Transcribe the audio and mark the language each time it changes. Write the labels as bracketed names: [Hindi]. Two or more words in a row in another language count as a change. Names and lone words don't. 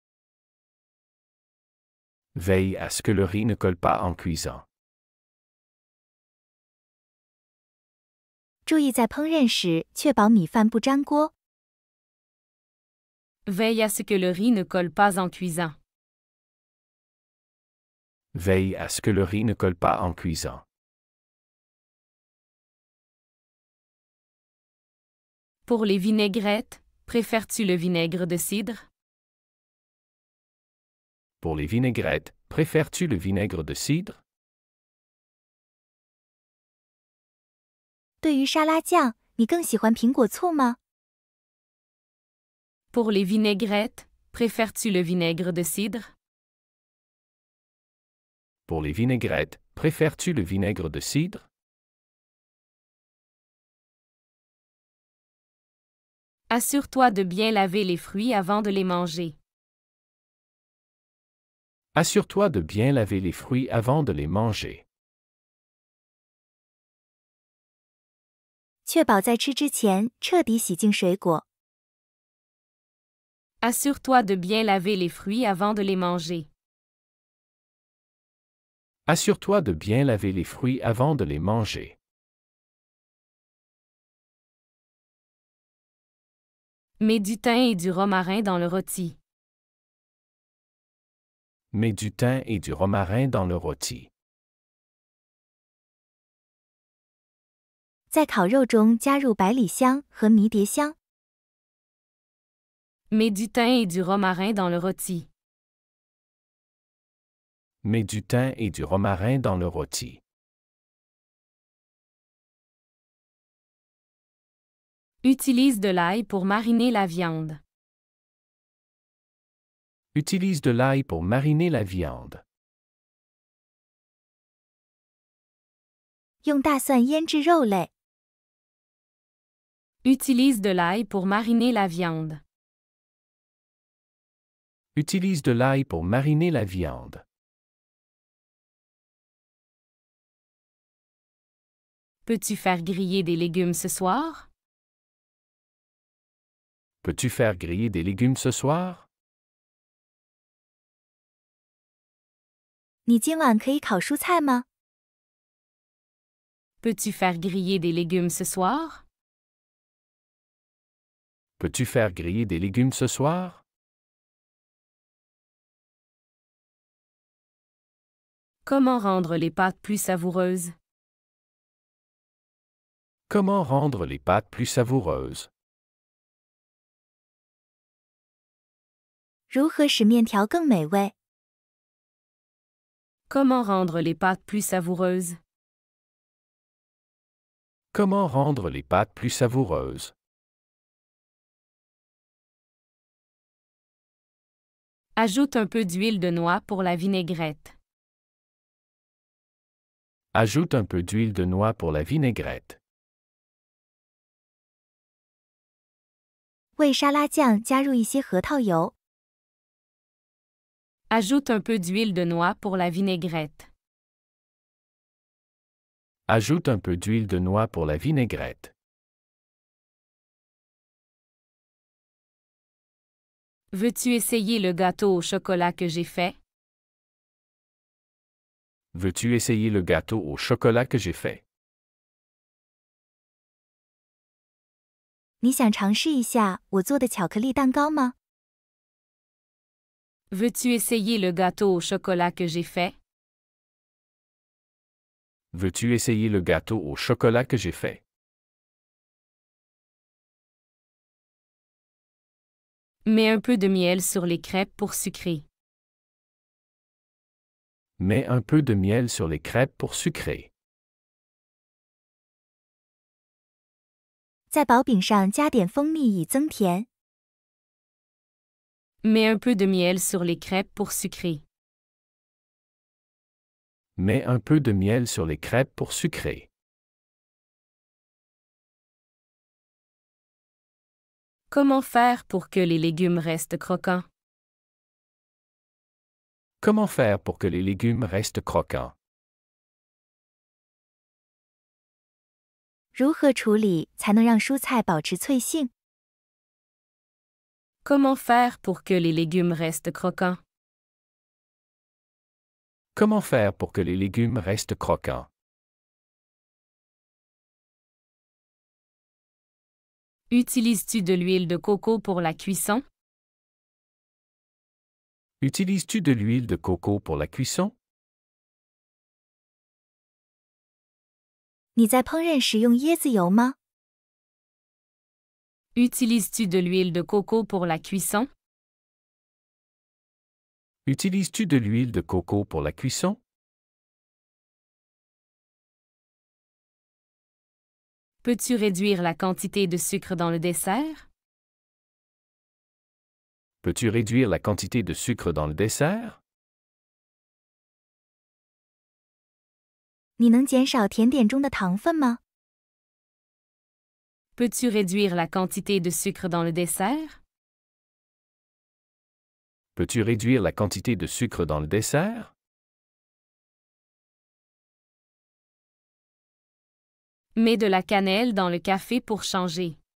[French] Veille à ce que le riz ne colle pas en cuisant. [Chinese] 注意在烹饪时确保米饭不粘锅。 [French] Veille à ce que le riz ne colle pas en cuisant. Veille à ce que le riz ne colle pas en cuisant. Pour les vinaigrettes, préfères-tu le vinaigre de cidre? Pour les vinaigrettes, préfères-tu le vinaigre de cidre? [Chinese] 对于沙拉酱，你更喜欢苹果醋吗？ [French] Pour les vinaigrettes, préfères-tu le vinaigre de cidre? Pour les vinaigrettes, préfères-tu le vinaigre de cidre? Assure-toi de bien laver les fruits avant de les manger. Assure-toi de bien laver les fruits avant de les manger. [Chinese] 确保在吃之前彻底洗净水果。 [French] Assure-toi de bien laver les fruits avant de les manger. Assure-toi de bien laver les fruits avant de les manger. Mets du thym et du romarin dans le rôti. Mets du thym et du romarin dans le rôti. [Chinese] 在烤肉中加入百里香和迷迭香。 [French] Mets du thym et du romarin dans le rôti. Mets du thym et du romarin dans le rôti. Utilise de l'ail pour mariner la viande. Utilise de l'ail pour mariner la viande. [Chinese] 用大蒜腌制肉类。 [French] Utilise de l'ail pour mariner la viande. Utilise de l'ail pour mariner la viande. Peux-tu faire griller des légumes ce soir? Peux-tu faire griller des légumes ce soir? [Chinese] 你今晚可以烤蔬菜吗？ [French] Peux-tu faire griller des légumes ce soir? Peux-tu faire griller des légumes ce soir? Comment rendre les pâtes plus savoureuses? Comment rendre les pâtes plus savoureuses? [Chinese] 如何使面条更美味？ [French] Comment rendre les pâtes plus savoureuses? Comment rendre les pâtes plus savoureuses? Ajoute un peu d'huile de noix pour la vinaigrette. Ajoute un peu d'huile de noix pour la vinaigrette. [Chinese] 为沙拉酱加入一些核桃油。 [French] Ajoute un peu d'huile de noix pour la vinaigrette. Ajoute un peu d'huile de noix pour la vinaigrette. Veux-tu essayer le gâteau au chocolat que j'ai fait? Veux-tu essayer le gâteau au chocolat que j'ai fait? [Chinese] 你想尝试一下我做的巧克力蛋糕吗？ [French] Veux-tu essayer le gâteau au chocolat que j'ai fait? Veux-tu essayer le gâteau au chocolat que j'ai fait? Mets un peu de miel sur les crêpes pour sucrer. Mets un peu de miel sur les crêpes pour sucrer. [Chinese] 在薄饼上加点蜂蜜以增甜。 [French] Mets un peu de miel sur les crêpes pour sucrer. Mets un peu de miel sur les crêpes pour sucrer. Comment faire pour que les légumes restent croquants? Comment faire pour que les légumes restent croquants? [Chinese] 如何处理才能让蔬菜保持脆性？ [French] Comment faire pour que les légumes restent croquants? Comment faire pour que les légumes restent croquants? Utilises-tu de l'huile de coco pour la cuisson? Utilises-tu de l'huile de coco pour la cuisson? [Chinese] 你在烹饪时用椰子油吗？ [French] Utilises-tu de l'huile de coco pour la cuisson? Utilises-tu de l'huile de coco pour la cuisson? Peux-tu réduire la quantité de sucre dans le dessert? Peux-tu réduire la quantité de sucre dans le dessert? [Chinese] 你能减少甜点中的糖分吗？ [French] Peux-tu réduire la quantité de sucre dans le dessert? Peux-tu réduire la quantité de sucre dans le dessert? Mets de la cannelle dans le café pour changer.